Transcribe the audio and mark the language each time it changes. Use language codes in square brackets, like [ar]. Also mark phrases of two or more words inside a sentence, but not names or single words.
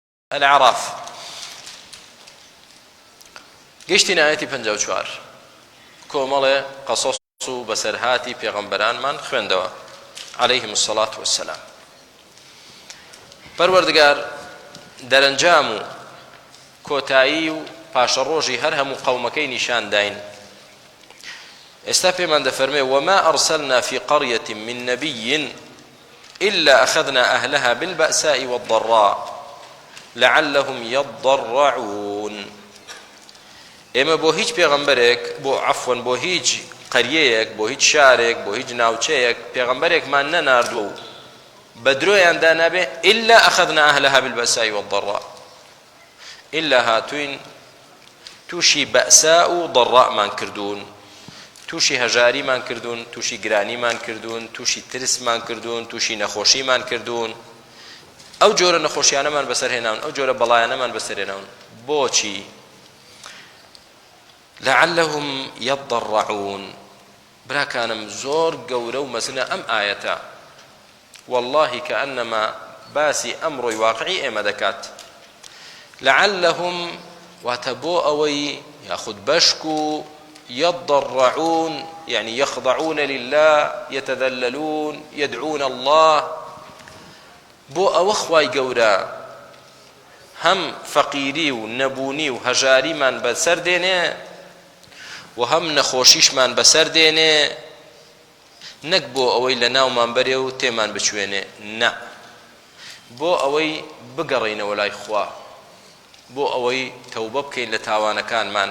[ckb] الأعراف گەیشتینە ئاەتی 54 کۆمەڵێ قەسەس و بەسەرهاتی پێغەمبەرانمان خوێندەوە [ar] عليهم الصلاة والسلام. [ckb] پەروەردگار دەرەنجام و کۆتایی و پاشەڕۆژی هەر هەموو قەومەکەی نیشان داین. ئێستا پێمان دەفەرمێ [ar] وما أرسلنا في قرية من نبي إلا أخذنا أهلها بالبأساء والضراء لعلهم يضرعون. [ckb] ئێمە بۆ هیچ پێغەمبەرێک بۆ هیچ قەریەیەک بۆ هیچ شارێک بۆ هیچ ناوچەیەک پێغەمبەرێکمان نەناردووە و بە درۆیاندا نابێ [ar] إلا أخذنا أهلها بالبأساء والضراء، [ckb] إلا هاتوین تووشی بەئسا و ضەڕاءمان کردوون، تووشی هەژاریمان کردوون، تووشی گرانیمان کردوون، تووشی ترسمان کردوون، تووشی نەخۆشیمان کردوون، ئەو جۆرە نەخۆشیانەمان بەسەرهێناون، ئەو جۆرە بەڵایانەمان بەسەرهێناون. [ar] بۆچی؟ لعلهم يضرعون. [ckb] براکانم زۆر گەورە و مەزنە ئەم ئاەتە، [ar] والله كأنما [ckb] باسی ئەمڕۆی واقعی ئێمە دەکات. [ar] لعلهم [ckb] واتە بۆ ئەوەی یاخود بەشک و [ar] يضرعون يعني يخضعون لله يتذللون يدعون الله. [ckb] بۆ ئەوە خوای گەورە هەم فەقیری و نەبوونی و هەژاریمان بەسەر دێنێ و هەم نەخۆشیشمان بەسەر دێنێ، نەک بۆ ئەوەی لە ناومان بەرێ و تێمان بچوێنێ، نە، بۆ ئەوەی بگەڕێینەوە لای خوا، بۆ ئەوەی تەوبە بکەین لە تاوانەکانمان.